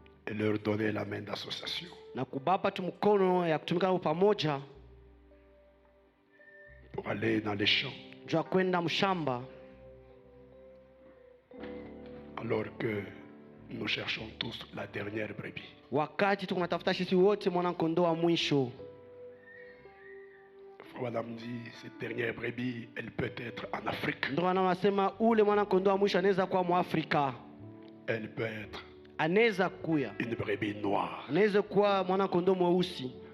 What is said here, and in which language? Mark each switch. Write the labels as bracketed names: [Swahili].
[French] et leur donner la main d'association [Swahili] na kubapa tu mkono ya kutumika nao pamoja [French] pour aller dans les champs [Swahili] juu ya kwenda mshamba, [French] alors que nous cherchons tous la dernière brebis. [Swahili] wakati tunatafuta sisi wote mwana kondoo wa mwisho. [French] Madame dit, cette dernière brebis, elle peut être en Afrique, [Swahili] Ndio maana wanasema ule mwana kondoo wa mwisho anaweza kuwa Mwafrika, [French] elle peut être [Swahili] anaweza kuya, [French] une brebis noire. [Swahili] anaweza kuwa mwana kondoo mweusi.